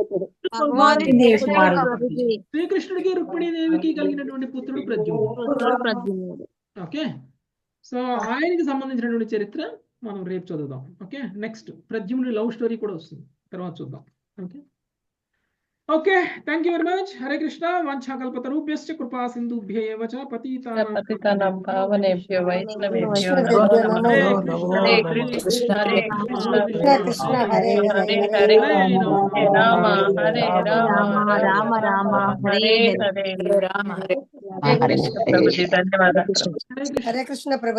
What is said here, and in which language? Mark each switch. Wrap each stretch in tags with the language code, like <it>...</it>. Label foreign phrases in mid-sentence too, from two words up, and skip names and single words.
<te>శ్రీకృష్ణుడికి రుక్మిణీదేవికి కలిగినటువంటి పుత్రుడు ప్రద్యుమ్నుడు.</te> <en>okay, so</en> <te>ఆయనకి సంబంధించినటువంటి చరిత్ర మనం రేపు చదువుదాం.</te> <en>okay, next</en> <te>ప్రద్యుమ్నుడి</te> <en>love story</en> <te>కూడా వస్తుంది, తర్వాత చూద్దాం.</te> <en>okay okay, thank you very much.</en> <te>హరే కృష్ణ.</te> <sa>వాంఛాకల్పతరుభ్యశ్చ కృపా సింధుభ్యేవ చ పతితానాం పావనేభ్యో వైష్ణవేభ్యో హరే హరే కృష్ణ హరే కృష్ణ కృష్ణ హరే హరే హరే హరే హరే రామ హరే రామ రామ రామ హరే హరే హరే కృష్ణ</sa> <te>ప్రభుజీ ధన్యవాదాలు. హరే కృష్ణ ప్రభు.</te>